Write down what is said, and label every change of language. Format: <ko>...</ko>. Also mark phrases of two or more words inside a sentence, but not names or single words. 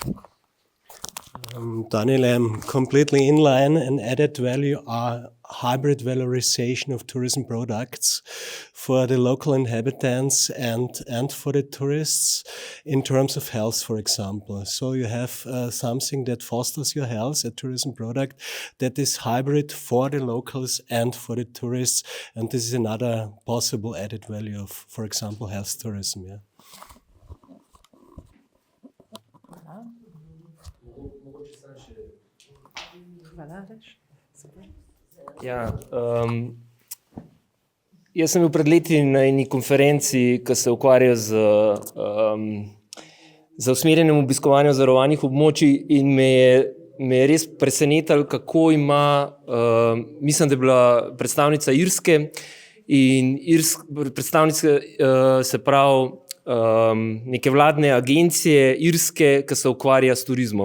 <en>Daniel, I'm completely in line, and added value are hybrid valorization of tourism products for the local inhabitants and for the tourists in terms of health, for example. So you have something that fosters your health, a tourism product that is hybrid for the locals and for the tourists. And this is another possible added value of, for example, health tourism. Yeah.</en> <sl>Ja, jaz sem bil pred leti na eni konferenci, ki se ukvarja z usmerjenim obiskovanjem zavarovanih območij, in me je res presenetilo, kako ima, mislim, da je bila predstavnica Irske, in predstavnica se pravi neke vladne agencije Irske, ki se ukvarja s turizmom.</sl>